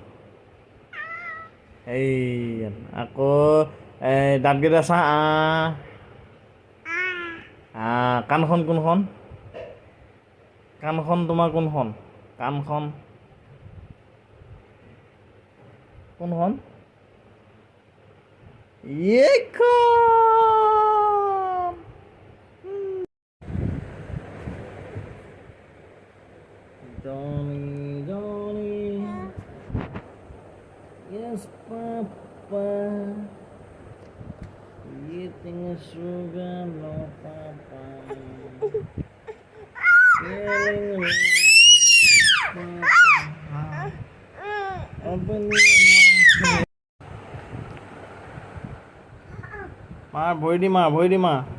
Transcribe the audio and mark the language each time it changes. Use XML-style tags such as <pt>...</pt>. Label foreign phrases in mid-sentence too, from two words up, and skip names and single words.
<as>এই আকৌ দাঁতকেইটা চা কাণখন কোনখন তোমাৰ কোনখন</as> <en>এইখন Johnny, yes, Papa. Eating sugar, no, Papa. Feeling low, Papa. Open your mouth.</en> <as>ভৰি দি মাৰ ভৰি দি মাৰ</as>